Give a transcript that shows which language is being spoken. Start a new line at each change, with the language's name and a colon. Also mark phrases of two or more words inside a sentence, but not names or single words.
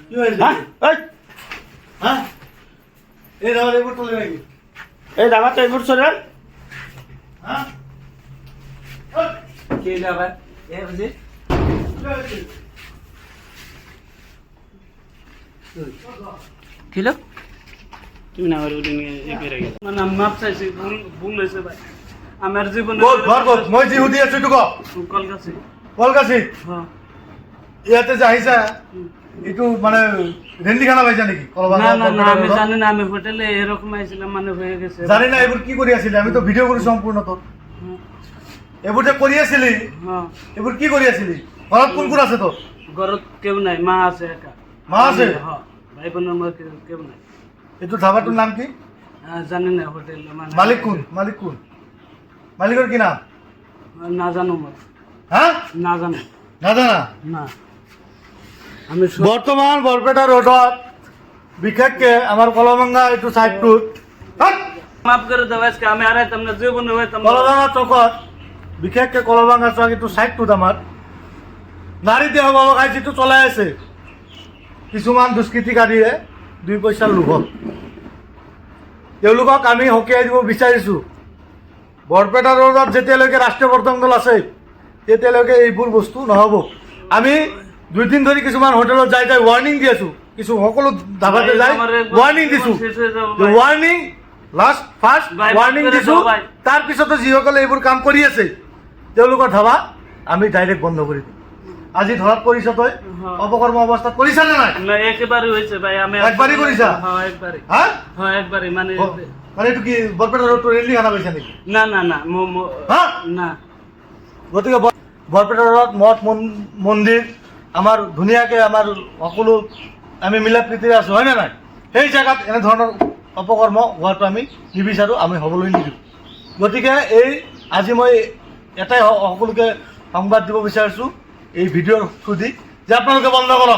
Assamese: এই দাবাত এইবোৰ চলে নাকি? এই দাবাত এইবোৰ চলে? কি দাবাত?
Bangla: এই বুজি কিলো তুমি না আর ওদিন এ করে গেল মানে মাপ চাইছি ভুল হয়েছে ভাই আমার জীবনে
Assamese: মই যি সুধি আছো তোক কলকাতা কলকাছি
Bangla: হ্যাঁ
Assamese: ইয়াতে যে আহিছা এইটো মানে রেন্ডিখানা পাইছা নাকি?
Bangla: না না না আমি জানি না আমি হোটেলে এরকম আইছিলাম মানে হয়ে গেছে
Assamese: জানি না এবোৰ কি কৰি আছিলি? আমি তো ভিডিও কৰি সম্পূৰ্ণ তোৰ এবোৰ যে কৰি আছিলি
Bangla: হ্যাঁ
Assamese: এবোৰ কি কৰি আছিলি? ঘৰত কোন কোন আছে তোৰ?
Bangla: ঘৰত কেউ নাই মা আছে একা
Assamese: মা আছে?
Bangla: হ্যাঁ ভাই বোনের মধ্যে কেউ নাই
Assamese: এইটো ধাবাটোৰ নাম কি?
Bangla: জানি না হোটেল মানে
Assamese: মালিক কোন? মালিক কোন? মালিকৰ কি নাম? না জানো মই
Bangla: হ্যাঁ
Assamese: না জানো নাজানা?
Bangla: না আমি
Assamese: বৰ্তমান বৰপেটা ৰোডত বিশেষকে আমাৰ কলমঙ্গা এইটো চাইডটোত
Bangla: মাফ করে দাও আজকে আমি আর তোমরা জীবনে হইতাম
Assamese: কলমঙ্গা চকত বিশেষকে কলমঙ্গা চক এইটো চাইডটোত আমাৰ নাৰী দেহ ব্যৱসায় যিটো চলাই আছে কিছুমান দুষ্কৃতিকাৰীয়ে 2 পইচাৰ লোভত তেওঁলোকক আমি সকীয়াই দিব বিচাৰিছোঁ। বৰপেটা ৰোডত যেতিয়ালৈকে ৰাষ্ট্ৰীয় প্ৰথম দল আছে তেতিয়ালৈকে এইবোৰ বস্তু নহ'ব। আমি 2 দিন ধৰি কিছুমান হোটেলত যাই ৱাৰ্ণিং দি আছোঁ, কিছু সকলো ধাবাতে যাই ৱাৰ্ণিং দিছোঁ।
English: warning first warning
Assamese: দিছোঁ, তাৰপিছতে যিসকলে এইবোৰ কাম কৰি আছে তেওঁলোকৰ ধাবা আমি ডাইৰেক্ট বন্ধ কৰি দিম। আজি ধৰাত পৰিছ তই অপকৰ্ম অৱস্থাত কৰিছা নে নাই?
Bangla: না একেবারে হইছে ভাই আমি একবারই করিছা? হ্যাঁ একবারে হ্যাঁ হ্যাঁ একবারে মানে
Assamese: মানে এইটো কি বৰপেটা ৰোডটো ৰেলি খানা পাইছা নেকি?
Bangla: না না না হ্যাঁ না
Assamese: গতিকে বৰপেটা ৰোডত মঠ মন্দিৰ আমাৰ ধুনীয়াকৈ আমাৰ সকলো আমি মিলা প্ৰীতিৰে আছোঁ, হয়নে নাই? সেই জেগাত এনেধৰণৰ অপকৰ্ম হোৱাটো আমি নিবিচাৰোঁ, আমি হ'বলৈ নিদিওঁ। গতিকে এই আজি মই এটাই সকলোকে সংবাদ দিব বিচাৰিছোঁ এই ভিডিঅ'ৰ থ্ৰু দি যে আপোনালোকে বন্ধ কৰক।